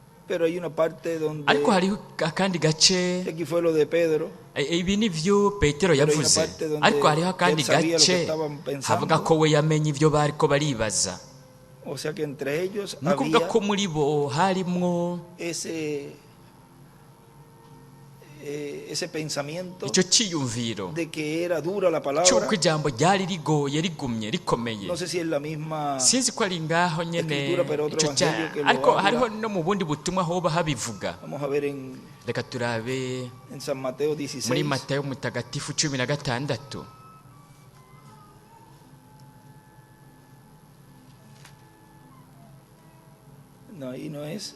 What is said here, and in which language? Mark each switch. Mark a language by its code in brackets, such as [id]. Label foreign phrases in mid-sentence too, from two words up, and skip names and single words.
[es] Pero hay una parte donde [rn] ariko hariho akandi gace [es] aquí fue lo de Pedro. [rn] Ibi nivyo Petero yavuze, ariko hariho akandi gace havuga ko we yamenye ibyo bariko baribaza. [es] O sea que entre ellos [rn] nukuvuga [es] había [rn] ko muri bo harimwo [es] ese pensamiento [rn] icyo cyiyumviro [es] de que era dura la palabra. [rn] cy'uko ijambo ryari rigoye rigumye rikomeye. [es] No sé si es la misma [rn] sinzi ko ari ngaho nyene icyo ariko hariho no mu bundi butumwa hoba habivuga. [es] Vamos a ver en [rn] reka turabe [es] en San Mateo 16 [rn] muri Matayo mutagatifu 16. [es] No, ahí no es.